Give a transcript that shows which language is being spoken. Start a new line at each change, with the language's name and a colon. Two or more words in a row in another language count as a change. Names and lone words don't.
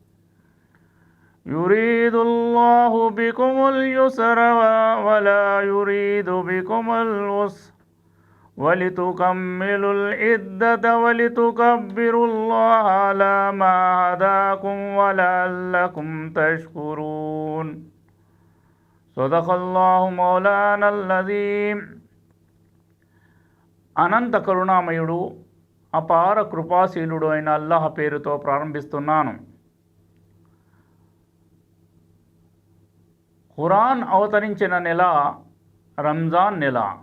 Arabic: يريد الله بكم اليسر ولا يريد بكم العسر، ولتكملوا العدة ولتكبروا الله على ما هداكم ولعلكم تشكرون. صدق الله మౌలానా العظيم.
Telugu: అనంత కరుణామయుడు అపార కృపాశీలుడు అయిన అల్లాహ్ పేరుతో ప్రారంభిస్తున్నాను. ఖురాన్ అవతరించిన నెల రంజాన్ నెల.